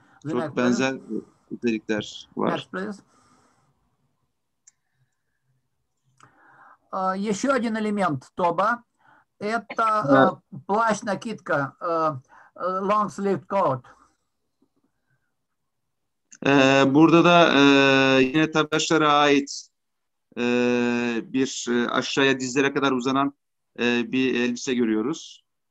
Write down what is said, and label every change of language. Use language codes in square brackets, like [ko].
[tr] Çok benzer özellikler var. [en] Next, please. [ru] Еще один элемент тоба – это плащ-накидка, [en] long sleeve coat. [tr] Burada da yine tabaşlara ait bir aşağıya dizlere kadar uzanan bir elbise görüyoruz.